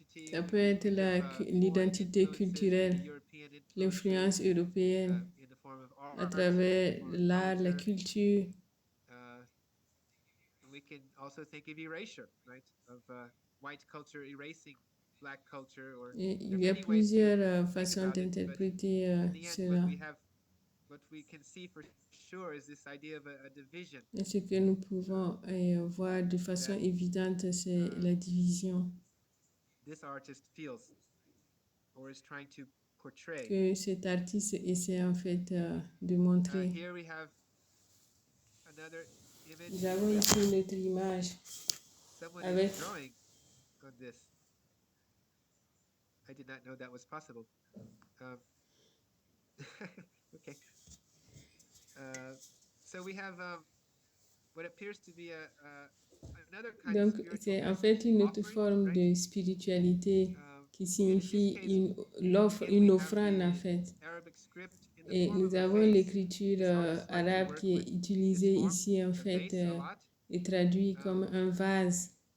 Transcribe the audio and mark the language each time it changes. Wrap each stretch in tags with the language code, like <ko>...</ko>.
<fr>Ça peut être l'identité culturelle, l'influence européenne à travers l'art, la culture.</fr> <en>We can also think of erasure, right? Of white culture erasing black culture, or</en> <fr>il y a plusieurs façons d'interpréter cela.</fr> <en>What we can see for sure is this idea of a division.</en> <fr>Et ce que nous pouvons voir de façon évidente, c'est la division.</fr> <en>This artist feels or is trying to portray.</en> <fr>Que cet artiste essaie en fait de montrer.</fr> <en>Here we have another image.</en> <fr>Nous avons ici une autre image.</fr> <en>Someone</en> <fr>avec</fr> <en>is drawing on this. I did not know that was possible. Okay. So we have what appears to be another kind</en> <fr>Donc,</fr> <en>of spiritual</en> <fr>c'est en fait une autre forme de spiritualité qui signifie une offrande en fait. Et nous avons l'écriture arabe qui est utilisée ici en fait et traduite comme un vase.</fr>